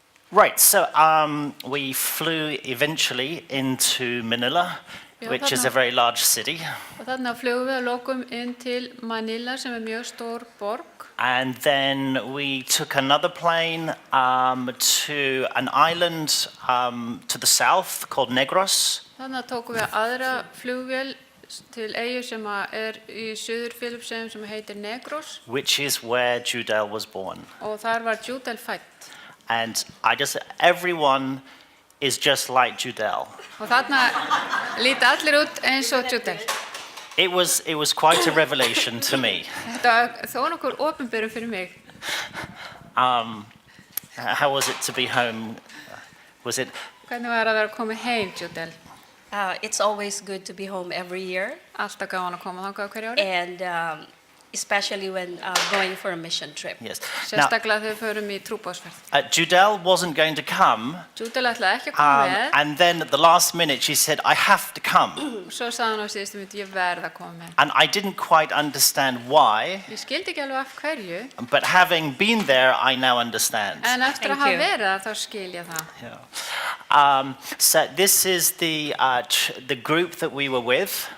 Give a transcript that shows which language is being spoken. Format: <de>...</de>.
<en>Right, so we flew eventually into Manila, which is a very large city.</en> <is>Og þarna flugum við að lokum inn til Manila sem mjög stór borg.</is> <en>And then we took another plane to an island to the south called Negros.</en> <is>Þarna tókum við aðra flugvél til eyju sem í suður Filipseyjum sem heitir Negros.</is> <en>Which is where Judel was born.</en> <is>Og þar var Judel fædd.</is> <en>And everyone is just like Judel.</en> <is>Og þarna líta allir út eins og Judel.</is> <en>It was quite a revelation to me.</en> <is>Þetta var þó nokkur opinberun fyrir mig.</is> <en>How was it to be home?</en> <is>Hvernig var að vera komið heim, Judel?</is> <en>It's always good to be home every year.</en> <is>Alltaf gaman að koma þangað hverju ári.</is> <en>And especially when going for a mission trip. Yes.</en> <is>Sérstaklega þegar við förum í trúboðsferð.</is> <en>Judel wasn't going to come.</en> <is>Judel ætlaði ekki að koma með.</is> <en>And then at the last minute she said, I have to come.</en> <is>Svo sagði hann á síðustu mínútu, ég verð að koma með.</is> <en>And I didn't quite understand why.</en> <is>Ég skildi ekki alveg af hverju.</is> <en>But having been there, I now understand.</en> <is>En eftir að hafa verið þar, þá skil ég það.</is> <en>Yeah. So this is the group that we were with.</en>